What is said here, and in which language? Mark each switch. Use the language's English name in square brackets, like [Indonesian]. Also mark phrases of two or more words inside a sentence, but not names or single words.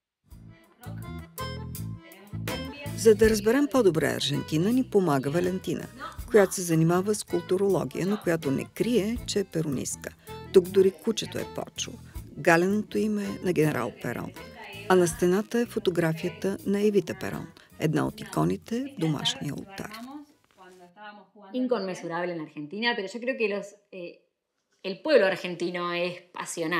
[Bulgarian] За да разберем по-добре Аржентина, ни помага Валентина, която се занимава с културология, но която не крие, че е перонистка. Тук дори кучето е Почо, галеното име на генерал Перон. А на стената е фотографията на Евита Перон, една от иконите в домашния олтар. [Spanish] Inconmensurable en Argentina, pero yo creo que el pueblo argentino es pasional.